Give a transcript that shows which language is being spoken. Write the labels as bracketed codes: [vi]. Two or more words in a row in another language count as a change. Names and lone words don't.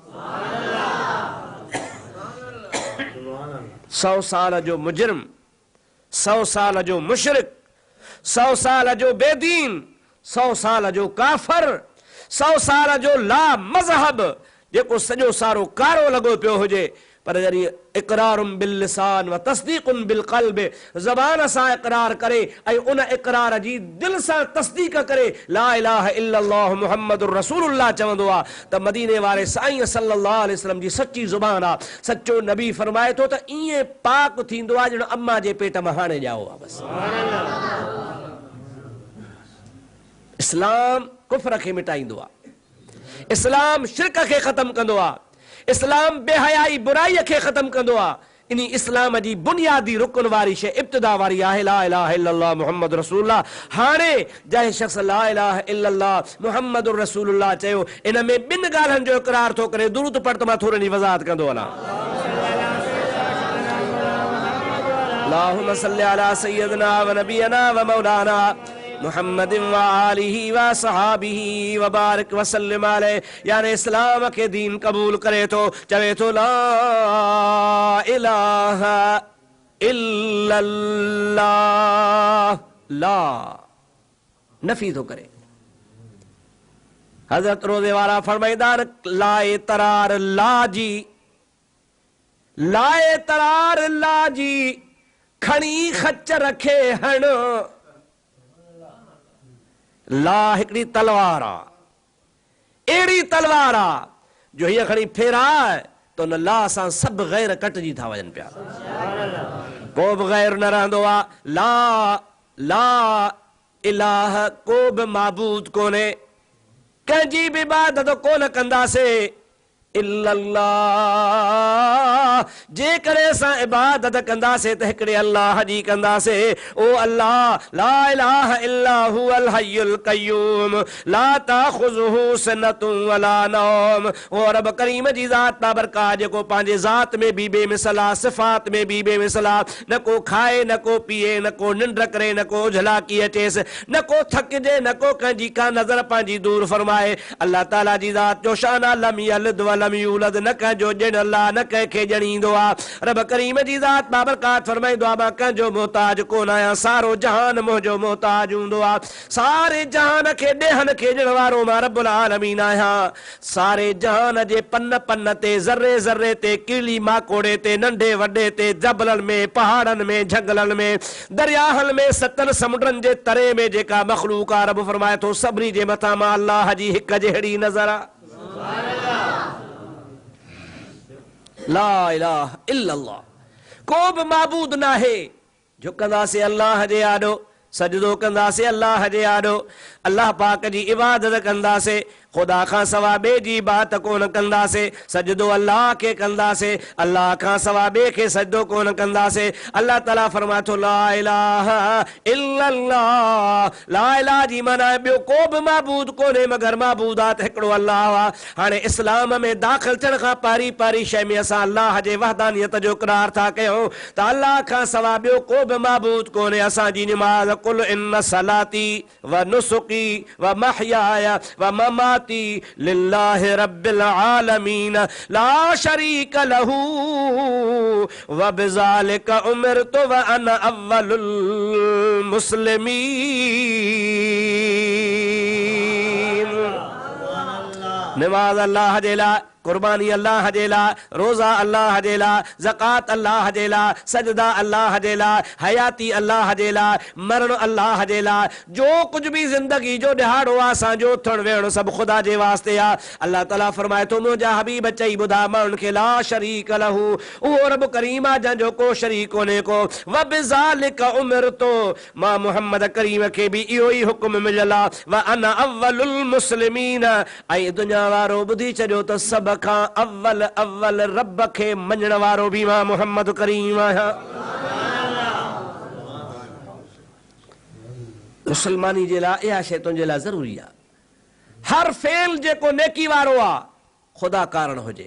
[sd] 100 साल जो मुजरिम, 100 साल जो मुशरिक, 100 साल जो बेदीन, 100 साल जो काफ़र, 100 साल जो ला मज़हब जेको सॼो सारो कारो लॻो पियो हुजे, पर जॾहिं [ar] إقرار باللسان وتصديق بالقلب, [sd] ज़बान सां इक़रार करे ऐं उन इक़रार जी दिलि सां तस्दीक़ करे [ar] لا إله إلا الله محمد رسول الله [sd] चवंदो आहे त मदीने वारे साईं [ar] صلى الله عليه وسلم [sd] जी सची ज़ुबान आहे। सचो नबी फरमाए थो त ईअं पाक थींदो आहे ॼण अम्मा जे पेट में हाणे ॼाओ आहे। बसि इस्लाम कुफ्र खे मिटाईंदो आहे, इस्लाम शिरक खे ख़तम कंदो आहे, इस्लाम बेहयाई बुराई खे ख़तम कंदो आहे, इन इस्लाम जी बुनियादी रुकन वारी शइ इब्तिदा वारी आहे [ar] لا إله إلا الله محمد رسول الله. [sd] हाणे जंहिं शख़्स [ar] لا إله إلا الله محمد رسول الله [sd] चयो इन में ॿिनि ॻाल्हियुनि जो इक़रार थो करे। दुरूद पढ़ त मां थोरी जी वज़ाहत कंदो वञा। [ar] اللهم صل على سيدنا ونبينا ومولانا محمد وآله وصحبه وبارك وسلم عليه. [sd] यानी इस्लाम के दीन कबूल करे तो चवे तो [ar] لا إله إلا الله, [sd] ला नफी तो करे। हजरत रोज़े वाला फरमाइदार लाए तरार ला जी, लाए तरार ला जी खणी खच रखे हण। ला हिकड़ी तलवार आ, एड़ी तलवार आ जो हीअ खणी फेरा तो न ला सां सब गैर कटजी था वञनि पिया, को बि गैर न रहंदो आ। [ar] لا لا إله, [sd] को बि माबूद कोन्हे, कंहिंजी बि इबादत कोन कंदासे इल्लल्लाह। जेकॾहिं असां इबादत कंदासे त हिकिड़े अल्लाह जी कंदासे। [ar] او الله لا إله إلا هو الحي القيوم لا تأخذه سنة ولا نوم. [sd] ओ रब करीम जी ज़ात बाबरकात जेको पंहिंजे ज़ात में बि बेमिसल आहे, सिफ़ात में बि बेमिसल आहे। न को खाए, न को पीए, न को निंड करे, न को झलाकी अचेसि, न को थकिजे, न को कंहिंजी का नज़र पंहिंजी दूर फरमाए। अल्लाह ताला जी ज़ात जो शान आहे [ar] لم يلد ولم يولد, [sd] न कंहिंजो ॼण अल्लाह न कंहिंखे ॼणींदो आहे। रब करीम जी ज़ात बाबरकात फरमाईंदो आहे मां कंहिंजो मोहताज कोन आहियां, सारो जहान मुंहिंजो मोहताज हूंदो आहे। सारे जहान खे ॾेहन खे ॾियण वारो मां रब्बुल आलमीन आहियां। सारे जहान जे पन पन ते, ज़र्रे ज़र्रे ते, कीली माकोड़े ते, नंढे वॾे ते, जबलनि में, पहाड़नि में, झंगलनि में, दरियाहनि में, सतनि समुंडनि जे तरे में जेका मख़लूक आहे रब फरमाए थो सभिनी जे मथां मां अल्लाह जी हिक जहिड़ी नज़र आहे। [ar] لا إله إلا الله, [sd] को बि माबूद न आहे। झुकंदासीं अल्लाह जे आॾो, सजदो कंदासीं अल्लाह जे आॾो, अल्लाह पाक जी इबादत कंदासीं, खुदा खां सवा ॿिए जी बात कोन कंदासीं। सजदो अल्लाह खे कंदासीं, अल्लाह खां सवा ॿिए खे सजदो कोन कंदासीं। अल्लाह ताला फरमाए थो [ar] لا إله إلا الله. لا إله [sd] जी माना ॿियो को बि माबूद कोन्हे मगर माबूदात हिकिड़ो अल्लाह आहे। हाणे इस्लाम में दाख़िल थियण खां पहिरीं पहिरीं शइ में असां अल्लाह जे वहदानियत जो इक़रार था कयूं त अल्लाह खां सवा ॿियो को बि माबूद कोन्हे। असांजी निमाज़ [ar] قل إن صلاتي ونسكي ومحياي ومماتي لله رب العالمين لا شريك له وبذلك أمرت وأنا أول المسلمين. [sd] नमाज अल्लाह जे लाइ, कुर्बानी अल्लाह जे लाइ, रोज़ा अल्लाह जे लाइ, ज़कात अल्लाह जे लाइ, सजदा अल्लाह जे लाइ, हयाती अल्लाह जे लाइ, मरण अल्लाह जे लाइ। जो कुछ भी ज़िंदगी जो ॾिहाड़ो आहे असांजो उथण वेहण सभु ख़ुदा जे वास्ते आहे। अल्लाह ताला फरमाए थो मुंहिंजा हबीब चई ॿुधा माण्हुनि खे [ar] لا شريك له, [sd] उहो रब करीम आहे जंहिंजो को शरीक कोन्हे को। [ar] وبذلك أمرت, [sd] मां मुहम्मद करीम खे बि इहो ई हुकुम मिलियल आहे। [ar] وأنا أول المسلمين, [sd] ऐं दुनिया वारो ॿुधी छॾियो त सभ खां अव्वल अव्वल रब खे मञण वारो बि मां मुहम्मद करीम आहियां। मुसलमानी जे लाइ इहा शइ तुंहिंजे लाइ ज़रूरी आहे। हर फेल जेको नेकी वारो आहे ख़ुदा कारण हुजे।